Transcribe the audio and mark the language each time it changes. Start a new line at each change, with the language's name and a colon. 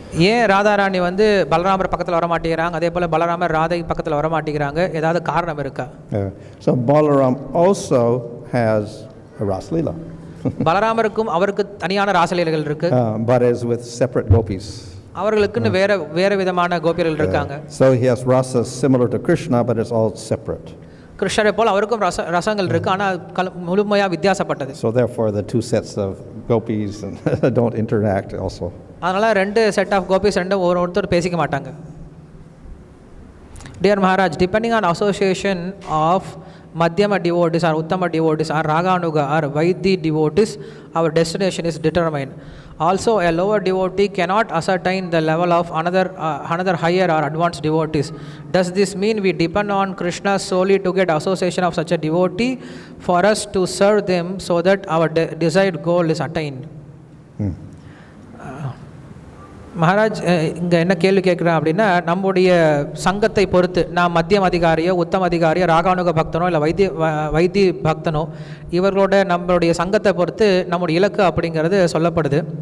Tamil: ஏன் ராதாராணி வந்து பலராமர் பக்கத்தில் வர மாட்டேங்கிறாங்க, அதே போல் பலராமர் ராதை பக்கத்தில் வர மாட்டேங்கிறாங்க, ஏதாவது காரணம் இருக்கா?
English: So Balaram also has a Raslila.
Tamil: பலராமருக்கும் அவருக்கு தனியான ராசலீலைகள் இருக்கு.
English: But is with separate gopis.
Tamil: அவர்களுக்குன்னு வேற விதமான கோபியர்கள் இருக்காங்க.
English: So he has rasas similar to Krishna, but it's all separate.
Tamil: கிருஷ்ணரை போல் அவருக்கும் ரசங்கள் இருக்கு, ஆனால் முழுமையாக வித்தியாசப்பட்டது.
English: So therefore the two sets of gopis don't interact also.
Tamil: அதனால ரெண்டு
English: set of கோபிஸ்
Tamil: ரெண்டும் ஒருத்தர் பேசிக்க மாட்டாங்க.
English: Dear Maharaj, depending on association of Madhyama devotees or Uttama devotees or Raganuga or Vaidhi devotees, our destination is determined. Also, a lower devotee cannot ascertain the level of another higher or advanced devotees. Does this mean we depend on Krishna solely to get association of such a devotee for us to serve them so that our desired goal is attained?
Tamil: Maharaj இங்கே என்ன கேள்வி கேட்குறேன் அப்படின்னா, நம்முடைய சங்கத்தை பொறுத்து நான் மத்தியம் அதிகாரியோ உத்தம அதிகாரியோ ராகானுக பக்தனோ இல்லை வைத்திய பக்தனோ இவர்களோட நம்மளுடைய சங்கத்தை பொறுத்து நம்முடைய இலக்கு அப்படிங்கிறது சொல்லப்படுது.